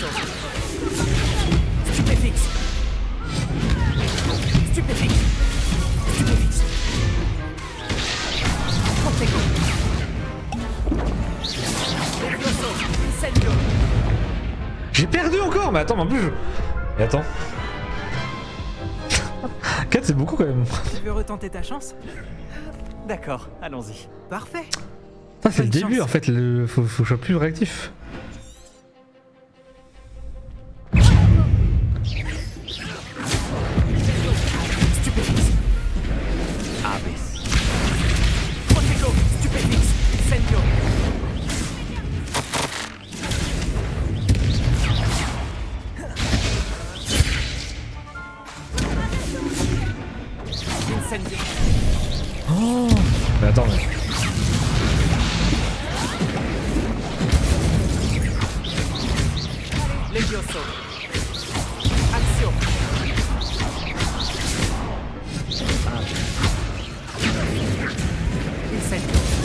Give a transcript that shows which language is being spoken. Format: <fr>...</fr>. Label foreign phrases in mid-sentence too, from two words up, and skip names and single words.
<fr>Stupéfixe. Stupéfixe. Stupéfixe. Protego. Levioso. Incendio. J'ai perdu encore. Mais attends, mais en plus je... Et attends. 4 c'est beaucoup quand même. Tu veux retenter ta chance? D'accord, allons-y. Parfait. Ça c'est le Bonne début chance. en fait, faut que je sois plus réactif. Stupéfixe. Abyss. Protego. Stupéfixe. Incendio. Incendio. Oh. Mais attends, mais... Levioso. Action. Incendio.</fr>